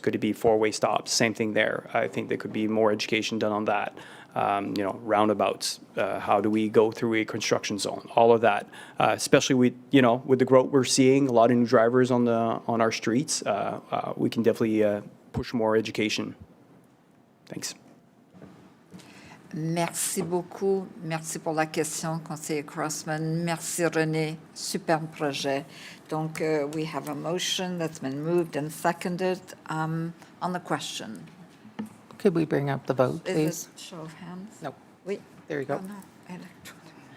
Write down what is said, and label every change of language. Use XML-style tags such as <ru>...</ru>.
<en>Could it be four-way stops? Same thing there. I think there could be more education done on that. Roundabouts. How do we go through a construction zone? All of that, especially with the growth we're seeing, a lot of new drivers on our streets. We can definitely push more education. Thanks.</en> <fr>Merci beaucoup. Merci pour la question, conseiller Crossman. Merci, René. Superbe projet.</fr> <en>Donc, we have a motion that's been moved and seconded on the question. Could we bring up the vote, Is please? it show of hands? No.</en> <fr>Oui.</fr> <en>There you go. Oh, no. Electronic.</en>